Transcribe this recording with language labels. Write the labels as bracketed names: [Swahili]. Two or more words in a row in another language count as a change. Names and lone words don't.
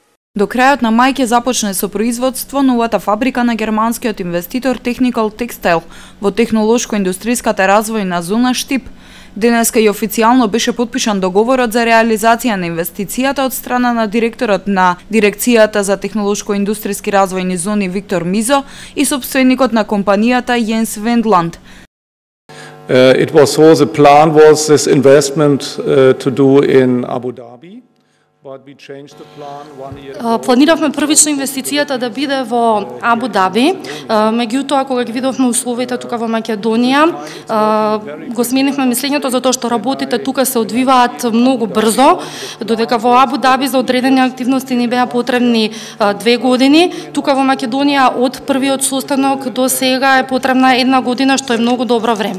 [Macedonian] До крајот на мај ќе започне со производство новата фабрика на германскиот инвеститор Technical Textile во технолошко-индустријската развојна зона Штип. Денеска и официјално беше потпишан договорот за реализација на инвестицијата од страна на директорот на Дирекцијата за технолошко-индустријски развојни зони Виктор Мизо и собственикот на компанијата Јенс Вендланд. [English] It was so the plan was this investment to do in Abu Dhabi. [Macedonian] Планиравме првично инвестицијата да биде во Абу Даби, меѓутоа кога ги видовме условите тука во Македонија, го сменивме мислењето затоа што работите тука се одвиваат многу брзо, додека во Абу Даби за одредени активности ни беа потребни 2 години, тука во Македонија од првиот состанок до сега е потребна 1 година, што е многу добро време.